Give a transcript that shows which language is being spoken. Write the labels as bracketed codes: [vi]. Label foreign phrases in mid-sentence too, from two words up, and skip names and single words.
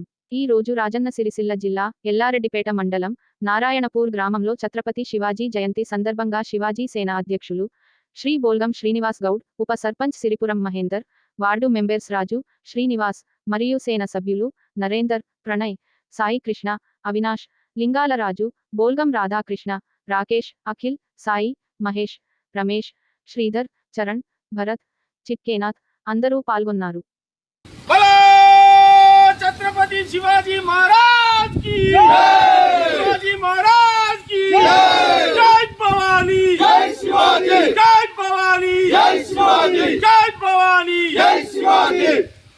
[te] ఈ రోజు రాజన్న సిరిసిల్ల జిల్లా ఎల్లారెడ్డిపేట మండలం నారాయణపూర్ గ్రామంలో ఛత్రపతి శివాజీ జయంతి సందర్భంగా శివాజీ సేన అధ్యక్షులు శ్రీ బోల్గం శ్రీనివాస్ గౌడ్, ఉప సర్పంచ్ సిరిపురం మహేందర్, వార్డు మెంబర్స్ రాజు, శ్రీనివాస్ మరియు సేన సభ్యులు నరేందర్, ప్రణయ్, సాయి కృష్ణ, అవినాష్, లింగాల రాజు, బోల్గం రాధాకృష్ణ, రాకేష్, అఖిల్, సాయి, మహేష్, రమేష్, శ్రీధర్, చరణ్, భరత్, చిట్కేనాథ్ అందరూ పాల్గొన్నారు. [hi] छत्रपति शिवाजी महाराज की जय, शिवाजी महाराज की जय, जय भवानी, जय शिवाजी, जय भवानी, जय शिवाजी, जय भवानी, जय शिवाजी,